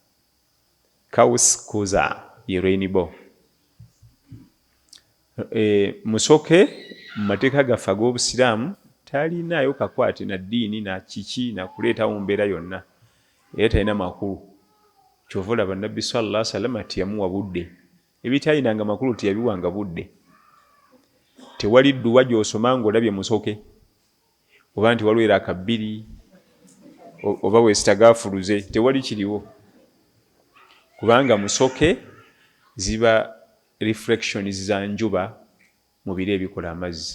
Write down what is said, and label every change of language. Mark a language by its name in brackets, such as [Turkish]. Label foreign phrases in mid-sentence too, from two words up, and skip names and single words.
[Ganda] Kauskuza ye Rainbow. Musoke mu mateeka gaffe ag'Obusiraamu talinayo kakwate na ddiini na kiki na kuleetawo mbeera yonna. Era talina makulu. Kyova olaba Nabbi [Arabic] صلى الله عليه وسلم [Ganda] tiyamuwa budde. Ebitalinanga makulu tiyabiwanga budde. Tewali dduwa gy'osoma ng'olabye musoke. Oba nti waliwo eraka 2 oba weesitagaafuluze, tewali kiriwo. Kubanga musoke ziba reflections za njuba mu biro ebikola amazzi.